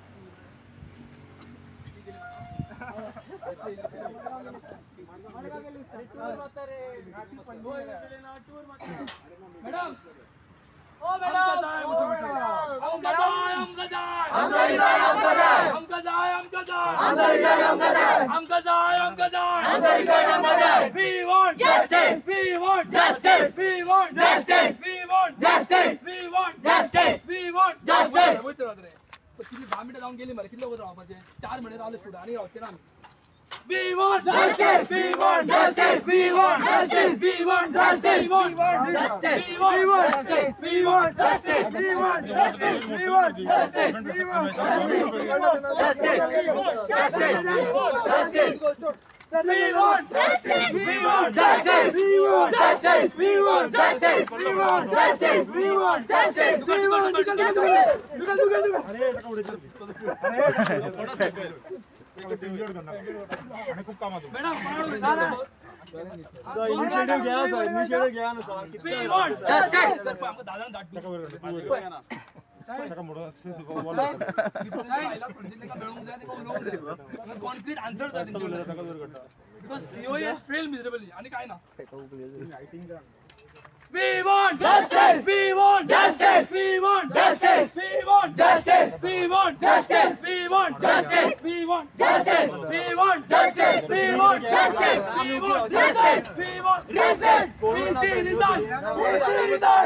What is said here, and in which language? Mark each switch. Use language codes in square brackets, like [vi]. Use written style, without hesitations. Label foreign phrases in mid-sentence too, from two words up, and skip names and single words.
[kok] मॅडम आमकां जाय आमकां जाय आमकां जाय आमकां रिजल्ट आमकां जाय आमकां जाय आमकां जाय आमकां रिजल्ट आमकां जाय आमकां जाय आमकां जाय आमकां रिजल्ट आमकां जाय [en] we want justice we want justice we want justice we want justice we want justice we want justice [kok] कितली 10 मिनिटां जावन गेली मरे कितले वगत रावपाचे 4 महिने रावले फुडें आनी रावचे ना [en] We want justice. We want justice. We want justice. We want justice. We want justice. We want justice. We want justice. We want justice. We want justice. We want justice. We want justice. We want justice. We want justice. We want justice. We want justice. We want justice. We want justice. We want justice. We want justice. We want मॅडम [kok] इनिशिएटिव्ह घ्या सर इनिशिएटिव्ह घ्या ना सर [en] We want justice. [kok] आमकां दादान धाडटा [en] concrete answer जाय because COE has failed miserably [kok] आणि काय ना [en] We want justice. We want justice. We want justice. We want justice. We want justice. We want justice. We want justice. We want justice. We want justice. We want justice. We want justice. We see resign. We see resign.